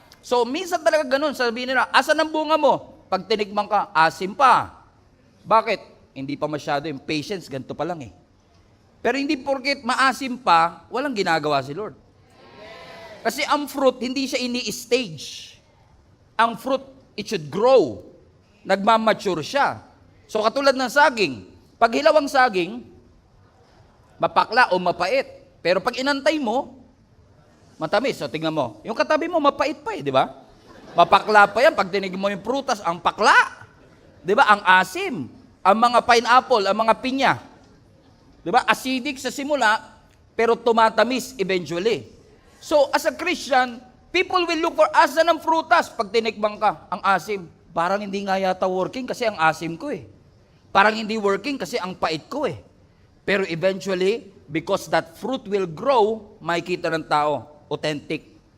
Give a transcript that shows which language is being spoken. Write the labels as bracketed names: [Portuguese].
[Filipino] So, minsan talaga ganun. Sabihin nila, asan ang bunga mo? Pag tinikman ka, asim pa. Bakit? Hindi pa masyado yung patience, ganito pa lang eh. Pero hindi porket maasim pa, walang ginagawa si Lord. Kasi ang fruit, hindi siya ini-stage. [English] Ang fruit, it should grow. [Filipino] Nagmamature siya. So, katulad ng saging. Pag hilaw ang saging, mapakla o mapait. Pero pag inantay mo, matamis. So, tingnan mo. Yung katabi mo, mapait pa eh, di ba? Mapakla pa yan. Pag tinignan mo yung prutas, ang pakla. Di ba? Ang asim. Ang mga pineapple, ang mga pinya. Di ba? Acidic sa simula, pero tumatamis eventually. [English] So, as a Christian, people will look for [Filipino] asan ng prutas pag tinikbang ka. Ang asim. Parang hindi nga yata working kasi ang asim ko eh. Parang hindi working kasi ang pait ko eh. [English] Pero eventually, because that fruit will grow, [Filipino] makikita ng tao, [English] authentic.